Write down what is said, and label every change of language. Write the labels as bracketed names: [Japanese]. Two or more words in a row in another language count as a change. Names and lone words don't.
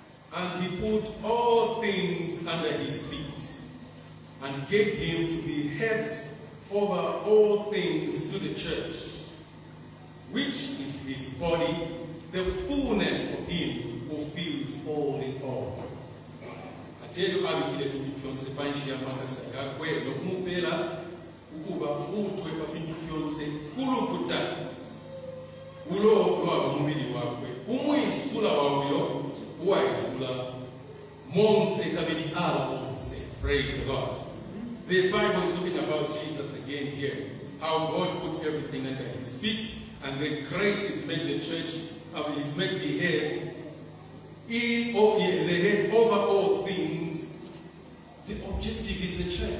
[English] And he put all things under his feet, and gave him to be head over all things to the church, which is his body, the fullness of him who fills all in all. [Bemba] Atero abikile fintu fyonse panshi ya makasa gakwe nokumupela ukuba umutwe pa fintu fyonse kulukuta ulo lwa mumili wakwe umwisula wawyo uwaisula monse kabili ala monse. [English] Praise the Lord. The Bible is talking about Jesus again here, how God put everything under his feet, and then Christ is made the church, is made the head, the head over all things. The objective is the church.